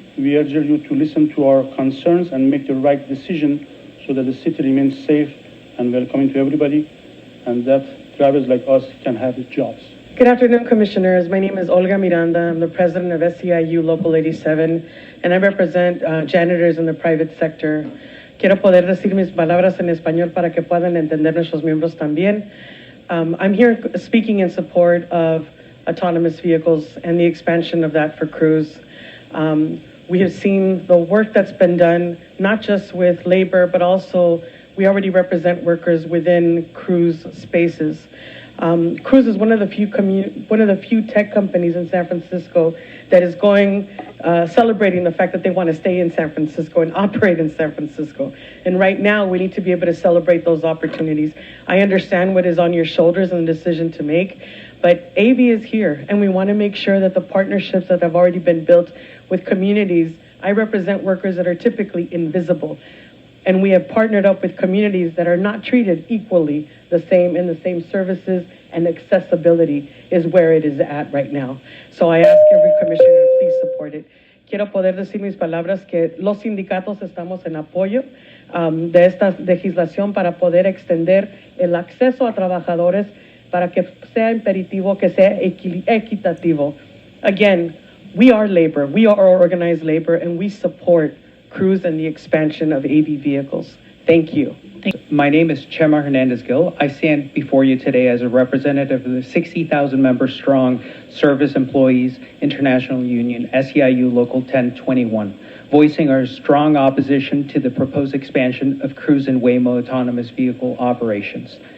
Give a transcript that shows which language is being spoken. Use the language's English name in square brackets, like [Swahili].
[English] We urge you to listen to our concerns and make the right decision so that the city remains safe and welcoming to everybody, and that drivers like us can have jobs. Good afternoon, Commissioners. My name is Olga Miranda. I'm the president of SEIU Local 87, and I represent janitors in the private sector. [Spanish] Quiero poder decir mis palabras en español para que puedan entender nuestros miembros también. [English] I'm here speaking in support of autonomous vehicles and the expansion of that for crews. We have seen the work that's been done, not just with labor, but also we already represent workers within cruise spaces. Cruise is one of the few tech companies in San Francisco that is celebrating the fact that they want to stay in San Francisco and operate in San Francisco. And right now, we need to be able to celebrate those opportunities. I understand what is on your shoulders and the decision to make, but AV is here, and we want to make sure that the partnerships that have already been built with communities. I represent workers that are typically invisible. And we have partnered up with communities that are not treated equally the same in the same services, and accessibility is where it is at right now. So I ask every commissioner to please support it. [Spanish] Quiero poder decir mis palabras que los sindicatos estamos en apoyo de esta legislación para poder extender el acceso a trabajadores para que sea imperativo, que sea equitativo. [English] Again, we are labor, we are organized labor, and we support crews and the expansion of AV vehicles. Thank you. My name is Chema Hernandez-Gil. I stand before you today as a representative of the 60,000 member strong Service Employees International Union, SEIU Local 1021, voicing our strong opposition to the proposed expansion of Cruise and Waymo autonomous vehicle operations.